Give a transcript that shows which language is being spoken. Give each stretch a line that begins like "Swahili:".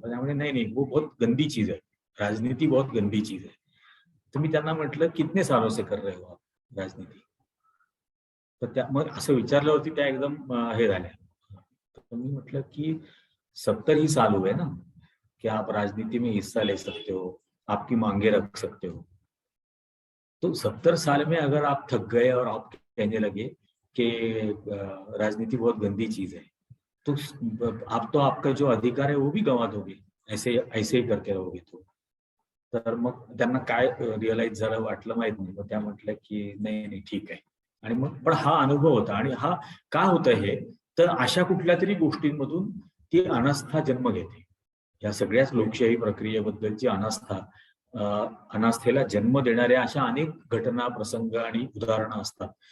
Marathi: त्यामुळे नाही
Hindi: वो बहुत गंदी चीज है, राजनीति बहुत गंदी चीज है.
Marathi: तर मी त्यांना म्हटलं
Hindi: कितने सालों से कर रहे हो आप राजनीति?
Marathi: तर त्या मग असं विचारल्यावरती त्या एकदम हे झाल्या. तर मी म्हटलं की
Hindi: 70 ही साल हुए ना कि आप राजनीति में हिस्सा ले सकते हो, आपकी मांगे रख सकते हो. तो 70 साल में अगर आप थक गए और आप कहने लगे कि राजनीति बहुत गंदी चीज है, तो आप तो आपका जो अधिकार है वो भी गंवा दोगे, ऐसे ही करते रहोगे तो.
Marathi: तर मग त्यांना काय रिअलाइज झालं वाटलं माहित नाही. मग त्या म्हटल्या की नाही ठीक आहे. आणि मग पण हा अनुभव होता. आणि हा का होतं हे, तर अशा कुठल्या तरी गोष्टींमधून ती अनास्था जन्म घेते. या सगळ्याच लोकशाही प्रक्रियेबद्दलची अनास्थेला जन्म देणाऱ्या अशा अनेक घटना, प्रसंग आणि उदाहरणं असतात.